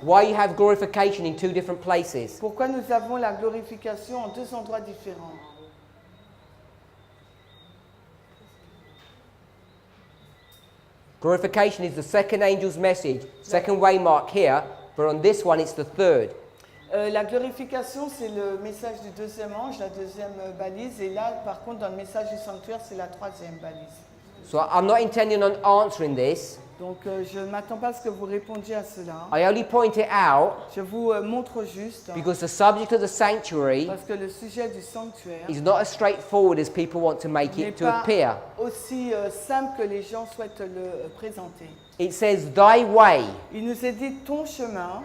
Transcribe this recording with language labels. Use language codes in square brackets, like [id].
[en] why you have glorification in two different places. [fr] pourquoi nous avons la glorification en deux endroits différents. [en] Glorification is the second angel's message, second waymark here, but on this one it's the third. [fr] La glorification, c'est le message du deuxième ange, la deuxième balise. Et là, par contre, dans le message du sanctuaire, c'est la troisième balise. [en] So I'm not intending on answering this. [fr] Donc, je ne m'attends pas à ce que vous répondiez à cela. [en] I only point it out [fr] Je vous montre juste, [en] because the subject of the sanctuary [fr] parce que le sujet du sanctuaire [en] is not as straightforward as people want to make [fr] n'est [en] it to [fr] pas [en] appear. [fr] aussi simple que les gens souhaitent le présenter. [en] It says thy way. [fr] Il nous est dit ton chemin.